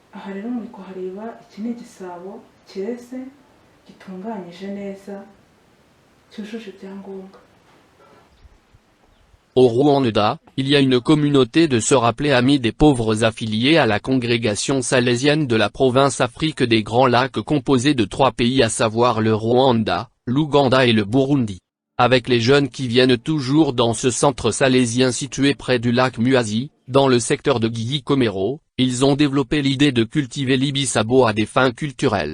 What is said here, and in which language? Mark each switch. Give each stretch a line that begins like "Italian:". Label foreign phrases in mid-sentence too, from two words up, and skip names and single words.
Kinyarwanda: Aha rero muri kuhareba iki ni igisabo cyeze gitunganyije neza cyujuje ibyangombwa.
French: Au Rwanda, il y a une communauté de sœurs appelées Amies des pauvres affiliées à la congrégation salésienne de la province Afrique des Grands Lacs composée de 3 pays à savoir le Rwanda, l'Ouganda et le Burundi. Avec les jeunes qui viennent toujours dans ce centre salésien situé près du lac Muhazi, dans le secteur de Gikomero, ils ont développé l'idée de cultiver l'ibisabo à des fins culturelles.